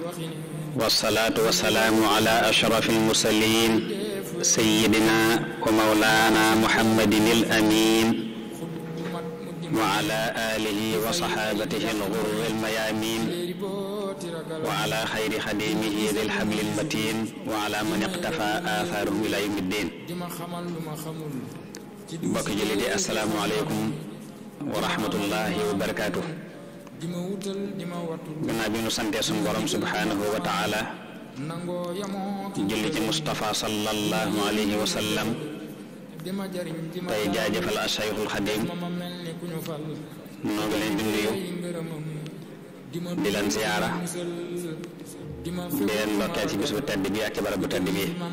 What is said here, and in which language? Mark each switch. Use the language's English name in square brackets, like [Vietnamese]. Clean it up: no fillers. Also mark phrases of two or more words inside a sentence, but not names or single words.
[Arabic] والصلاة والسلام على أشرف المرسلين سيدنا ومولانا محمد الأمين وعلى آله وصحابته الغر الميامين وعلى خير خديمه ذي الحبل المتين وعلى من اقتفى آثارهم إلى يوم الدين. [Wolof] mbokk jullit yi [Arabic] السلام عليكم ورحمة الله وبركاته. [Wolof] gannaaw bi nu santee sunu borom [Arabic] سبحانه وتعالى [Wolof] julli ci Mustafa [Arabic] صلى الله عليه وسلم [Wolof] tey jaajëfal Ashaykhul Xadim noo ngi leen di nuyu di leen ziyaara di leen ndokkeel ci bis bu tedd bi ak ci barab bu tedd bi.